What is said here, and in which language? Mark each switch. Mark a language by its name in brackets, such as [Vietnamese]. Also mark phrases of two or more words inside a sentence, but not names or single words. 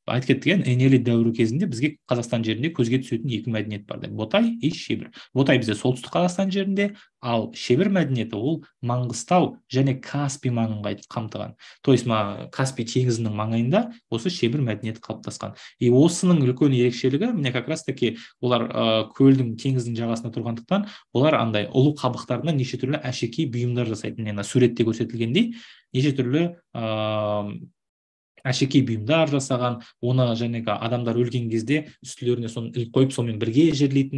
[Kazakh] айтып кеттік энели дәуірі кезінде бізге Қазақстан жерінде көзге түсетін екі мәдениет бар деп, Ботай и Шебір. Ботай бізде солтүстік Қазақстан жерінде, ал Шебір мәдениеті ол Маңғыстау және Каспий маңын қамтыған. [Russian] То есть [Kazakh] Каспий теңізінің маңайында осы Шебір мәдениеті қалыптасқан. И осының үлкен ерекшелігі міне [Russian] как раз таки [Kazakh] олар көлдің, теңіздің жағасында тұрғандықтан олар андай ұлы қабықтарынан неше түрлі әшекей бұйымдар жасайтын, суретте көрсетілгендей неше түрлі әшекей бұйымдар жасаған, оны жаңағы адамдар өлген кезде үстілеріне соны іліп қойып сонымен бірге жерлейтін.